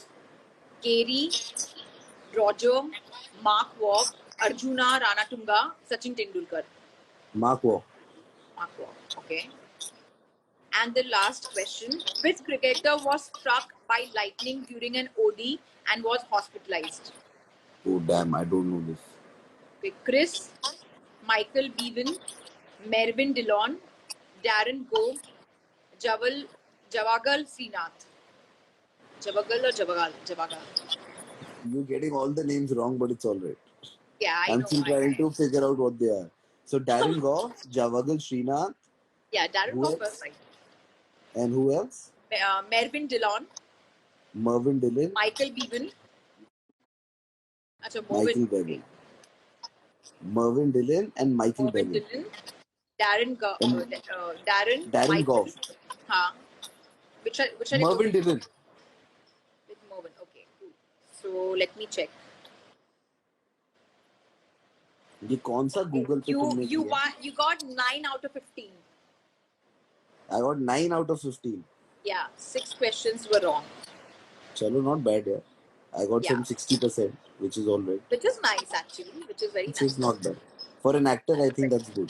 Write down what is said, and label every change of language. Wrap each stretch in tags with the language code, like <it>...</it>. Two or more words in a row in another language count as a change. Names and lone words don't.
<en>Gary, Roger, Mark Waugh, Arjuna Ranatunga, Sachin Tendulkar. Mark Waugh. Mark Waugh. Okay. And the last question: which cricketer was struck by lightning during an OD and was hospitalized? Oh damn, I don't know this. Okay, Chris, Michael Bevan, Mervyn Dillon, Darren Go, Javagal Srinath. Javagal or Javagal? Javagal. You're getting all the names wrong, but it's alright. Yeah, I I'm know. still trying to figure out what they are. So Darren Goff, Javagal Srinath. Yeah, Darren Who Goff else? was right. And who else? Mervyn Dillon, Mervyn Dillon. Michael Bevan. Achha, Michael Mervyn. Bevan. Mervyn Dillon and Michael Mervyn Bevan. Dillon, Darren, Darren, Darren Michael. Goff. Huh. Which are Mervyn you Dillon. with Mervyn? Okay, cool. So let me check.</en> <hi>ये कौन सा गूगल पे तुमने किया?</hi> <en>You got 9 out of 15. I got 9 out of 15. Yeah, 6 questions were wrong. Chalo, not bad, yeah. I got Yeah. some 60%, which is alright. Which is nice actually. Which is very Which nice. is not bad. For an actor, I think that's good.</en>